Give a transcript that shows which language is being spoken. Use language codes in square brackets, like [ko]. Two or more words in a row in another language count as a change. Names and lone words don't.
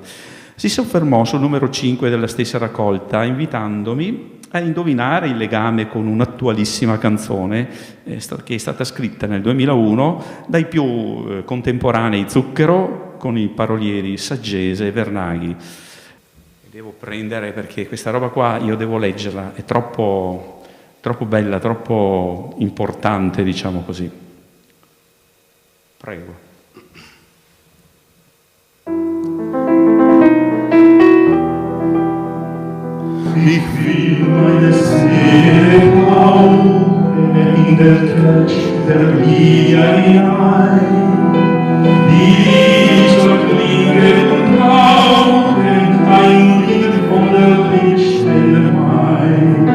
[it] Si soffermò sul numero 5 della stessa raccolta, invitandomi a indovinare il legame con un'attualissima canzone che è stata scritta nel 2001 dai più contemporanei Zucchero con i parolieri Saggese e Vernaghi. Devo prendere perché questa roba qua io devo leggerla, è troppo bella, troppo importante, diciamo così. Prego. [de] Ich will meine Seele tauchen in der Kelch der Lieder hinein, die soll klingen und rauchen, ein Lied von der Lichtstelle mein.